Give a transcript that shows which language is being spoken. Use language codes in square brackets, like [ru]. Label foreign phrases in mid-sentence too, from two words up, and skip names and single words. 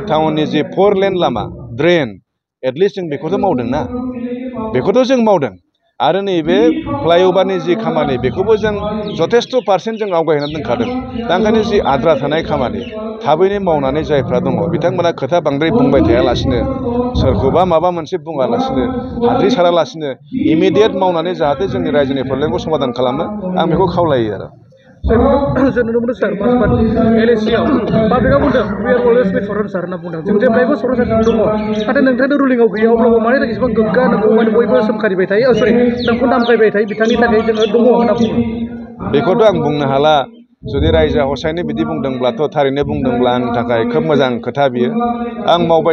[brx] टाउननि जि 4 लेन लामा ड्रेन एटलिस्ट जों बेखौथ' मावदोंना बेखौथ' जों मावदों आरो नैबे फ्लाइअभारनि जि खामानि बेखौबो जों जथेस्थ' पार्सेन्ट जों आवगायनानै दोनखादों दा ओंखायनो जि आद्रा थानाय खामानि थाबैनो मावनानै जायफ्रा दङ बिथांमोना खोथा बांद्राय बुंबाय थायालासिनो सोरखौबा माबा मोनसे बुङालासिनो हाद्रि सारालासिनो इमिडियेट मावनानै जाहाथे जोंनि रायजोनि प्रब्लेमखौ समाधान खालामो आं बेखौ खावलायो आरो जों नुनो मोनो सार मासबाद एलएसिआव पाब्लिकआ बुंदों [en] we are always with [brx] सरन सार होनना बुंदों जों जेब्लायबो सरन सारजों दङ नाथाय नोंथांनि रुलिंआव गैया अब्लाबो मानि थाखाय एसेबां गोग्गा नोंखौ माने बयबो सोमखारिबाय थायो सरि नोंखौ नामखायबाय थायो बिथांनि थाखाय जोङो दङ होनना बुङो बेखौथ' आं बुंनो हाला जुदि रायजोआ हसायनो बिदि बुंदोंब्लाथ' थारैनो बुंदोंब्ला आंनि थाखाय खोब मोजां खोथा बियो आं मावबाय